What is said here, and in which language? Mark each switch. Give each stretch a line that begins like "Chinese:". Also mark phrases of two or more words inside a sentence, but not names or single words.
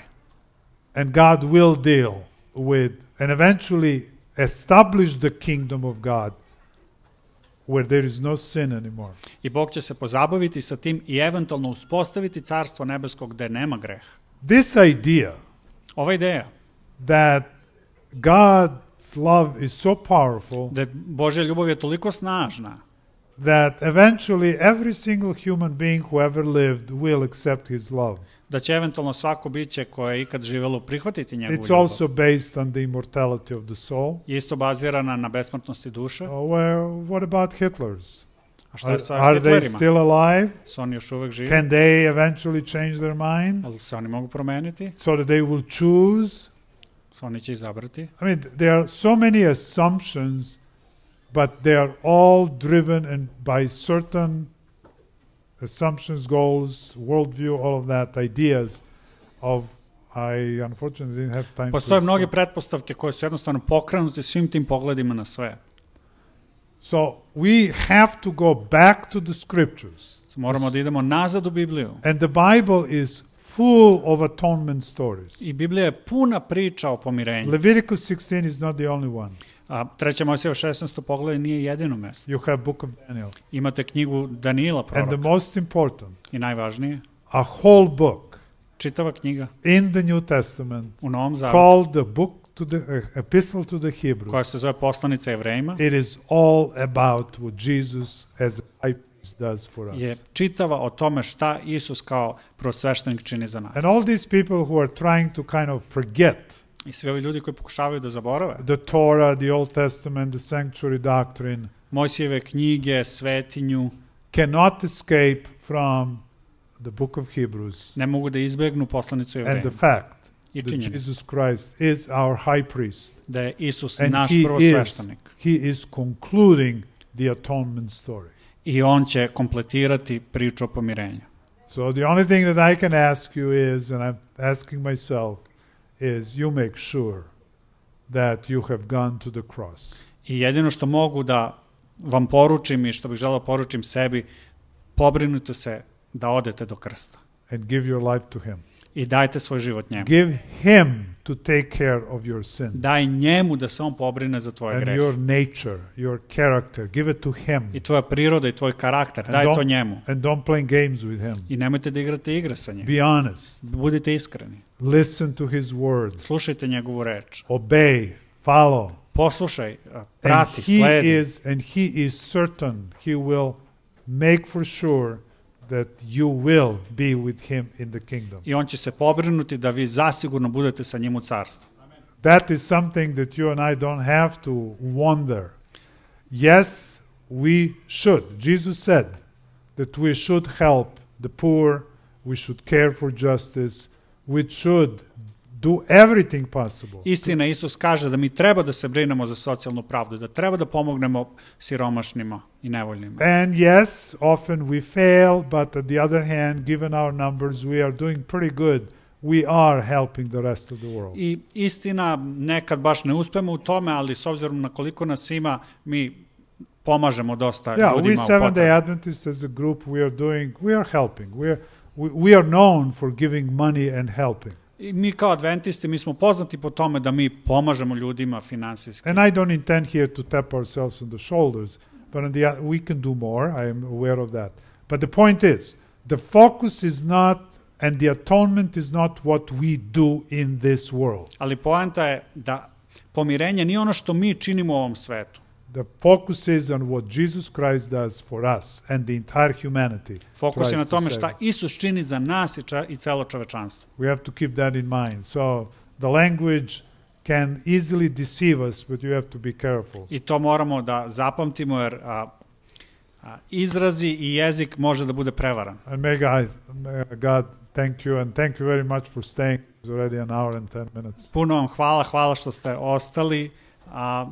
English: And God will deal with and eventually establish the kingdom of God where there is no sin anymore.
Serbian: I Bog će se pozabaviti sa tim i eventualno uspostaviti carstvo nebeskog gde nema greha.
English: This idea
Serbian: Ova ideja
English: that God's love is so powerful
Serbian: da Božja ljubav je toliko snažna
English: that eventually every single human being who ever lived will accept his love.
Serbian: da će eventualno svako biće koje je ikad živelo prihvatiti njegovu
English: It's
Serbian: ljubav.
English: also based on the immortality of the soul.
Serbian: Je isto bazirana na besmrtnosti duše.
English: What about Hitlers?
Serbian: A šta je sa
English: Are they
Serbian: Hitlerima?
English: still alive?
Serbian: Su oni još uvek živi?
English: Can they eventually change their mind
Serbian: Ali se oni mogu promeniti?
English: so that they will choose?
Serbian: Su oni će izabrati?
English: I mean, there are so many assumptions, but they are all driven by certain assumptions, goals, worldview, all of that, ideas of, I unfortunately didn't have time
Serbian: Postoje
English: to
Serbian: mnoge
English: explain.
Serbian: pretpostavke koje su jednostavno pokrenute svim tim pogledima na sve.
English: So we have to go back to the scriptures.
Serbian: Moramo da idemo nazad u Bibliju.
English: And the Bible is full of atonement stories.
Serbian: I Biblija je puna priča o pomirenju.
English: Leviticus 16 is not the only one.
Serbian: A 3. Mojsijeva 16. poglavlje nije jedino mesto.
English: You have Book of Daniel.
Serbian: Imate knjigu Danila
English: And the
Serbian: proroka.
English: most important,
Serbian: I najvažnije,
English: a whole book
Serbian: čitava knjiga
English: in the New Testament
Serbian: u Novom Zavetu,
English: called the book to the epistle to the Hebrews.
Serbian: koja se zove Poslanica Jevrejima,
English: It is all about what Jesus as a high priest does for us.
Serbian: je čitava o tome šta Isus kao prosveštenik čini za nas.
English: And all these people who are trying to kind of forget
Serbian: I svi ovi ljudi koji pokušavaju da zaborave
English: the Torah, the Old Testament, the sanctuary doctrine,
Serbian: Mojsijeve knjige, svetinju,
English: cannot escape from the book of Hebrews
Serbian: ne mogu da izbegnu Poslanicu
English: and the
Serbian: Jevrejima.
English: fact
Serbian: I
English: that
Serbian: činjenicu
English: Jesus Christ is our high priest.
Serbian: da je Isus
English: And
Serbian: naš
English: he
Serbian: prvosveštenik.
English: is concluding the atonement story.
Serbian: I on će kompletirati priču o pomirenju.
English: So the only thing that I can ask you is, and I'm asking myself, is you make sure that you have gone to the cross.
Serbian: I jedino što mogu da vam poručim i što bih želeo poručim sebi, pobrinite se da odete do krsta.
English: And give your life to him.
Serbian: I dajte svoj život njemu.
English: Give him to take care of your sin.
Serbian: Daj njemu da se on pobrine za tvoje
English: And
Serbian: grehe.
English: your nature, your character, give it to him.
Serbian: I tvoja priroda i tvoj karakter,
English: And
Serbian: daj
English: don't-
Serbian: to njemu.
English: And don't play games with him.
Serbian: I nemojte da igrate igre sa njim.
English: Be honest.
Serbian: Budite iskreni.
English: Listen to his words.
Serbian: Slušajte njegovu reč.
English: Obey. Follow.
Serbian: Poslušaj,
English: And
Serbian: prati, sledi.
English: he is certain, he will make for sure that you will be with him in the kingdom.
Serbian: I on će se pobrinuti da vi zasigurno budete sa njim u carstvu.
English: That is something that you and I don't have to wonder. Yes, we should. Jesus said that we should help the poor, we should care for justice, we should do everything possible.
Serbian: Istina, Isus kaže da mi treba da se brinemo za socijalnu pravdu, da treba da pomognemo siromašnima i nevoljnima.
English: And yes, often we fail, but on the other hand, given our numbers, we are doing pretty good. We are helping the rest of the world.
Serbian: I istina, nekad baš ne uspemo u tome, ali s obzirom na koliko nas ima, mi pomažemo dosta
English: Yeah, we
Serbian: ljudima u
English: Seventh-day
Serbian: potrebi.
English: Adventists as a group, we are helping. We are known for giving money and helping.
Serbian: I mi kao adventisti, mi smo poznati po tome da mi pomažemo ljudima finansijski.
English: And I don't intend here to tap ourselves on the shoulders, but we can do more. I am aware of that. But the point is, the focus is not, and the atonement is not what we do in this world.
Serbian: Ali poanta je da pomirenje nije ono što mi činimo u ovom svetu.
English: The focus is on what Jesus Christ does for us and the entire humanity.
Serbian: Fokus je na
English: tries to
Serbian: tome
English: save.
Serbian: šta Isus čini za nas i celo čovečanstvo.
English: We have to keep that in mind. So the language can easily deceive us, but you have to be careful.
Serbian: I to moramo da zapamtimo jer izrazi i jezik može da bude prevaran.
English: And may God thank you, and thank you very much for staying. It's already an hour and 10 minutes.
Serbian: Puno vam hvala što ste ostali.